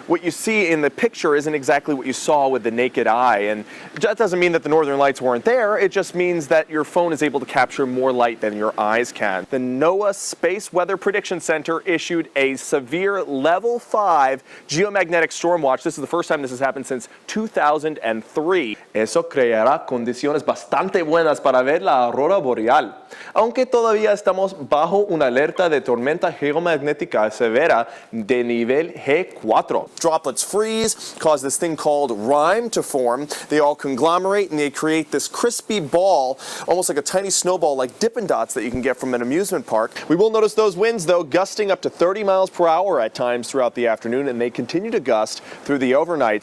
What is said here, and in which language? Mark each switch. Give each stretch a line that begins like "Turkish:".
English: What you see in the picture isn't exactly what you saw with the naked eye, and that doesn't mean that the northern lights weren't there. It just means that your phone is able to capture more light than your eyes can. The NOAA Space Weather Prediction Center issued a severe level 5 geomagnetic storm watch. This is the first time this has happened since 2003.
Spanish: Eso creará condiciones bastante buenas para ver la aurora boreal. Aunque todavía estamos bajo una alerta de tormenta geomagnética severa de nivel G4.
English: Droplets freeze, cause this thing called rime to form. They all conglomerate and they create this crispy ball, almost like a tiny snowball, like Dippin' Dots that you can get from an amusement park. We will notice those winds, though, gusting up to 30 miles per hour at times throughout the afternoon, and they continue to gust through the overnight.